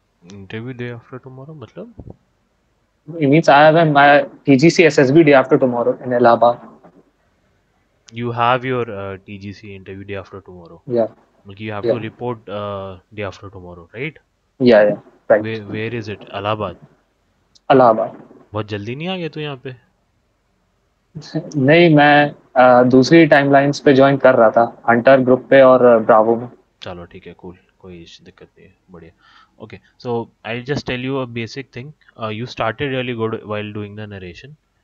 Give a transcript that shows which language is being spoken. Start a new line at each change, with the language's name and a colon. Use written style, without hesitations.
English: Interview day after tomorrow मतलब? It means I have my TGC SSB day after tomorrow in Allahabad. You have your TGC interview day after tomorrow. Yeah, Like you have yeah, to report day after tomorrow, right? yeah, yeah, right. Where is it? Allahabad. Allahabad.
Hindi: बहुत जल्दी नहीं आ गया तू यहाँ पे? नहीं, मैं दूसरी टाइमलाइंस पे ज्वाइन कर रहा था, हंटर ग्रुप पे और ब्रावो में. चलो ठीक है cool. कोई दिक्कत नहीं है. बढ़िया.
English: Okay, so I'll just tell you a basic thing. You started really good while doing the narration.